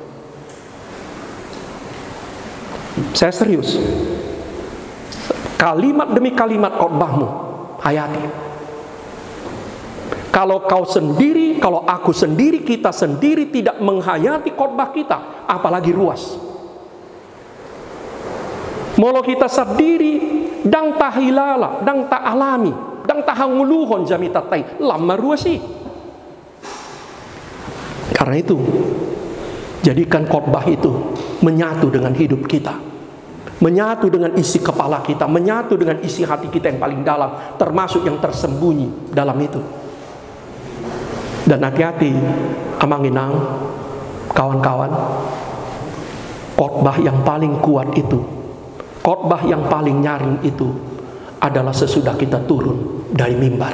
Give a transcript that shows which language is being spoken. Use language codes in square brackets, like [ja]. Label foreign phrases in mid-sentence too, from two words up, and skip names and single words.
[id] Saya serius. Kalimat demi kalimat khotbahmu hayati. Kalau kau sendiri, kalau aku sendiri, kita sendiri tidak menghayati khotbah kita, apalagi ruas. [bbc] Molo kita sendiri dang tahilala, dang tak alami, dang tahanguluhon jamitatai, lama ruasi. [id] Karena itu, jadikan khotbah itu menyatu dengan hidup kita. Menyatu dengan isi kepala kita, menyatu dengan isi hati kita yang paling dalam, termasuk yang tersembunyi dalam itu. Dan hati-hati, amanginang, kawan-kawan, khotbah yang paling kuat itu, khotbah yang paling nyaring itu adalah sesudah kita turun dari mimbar.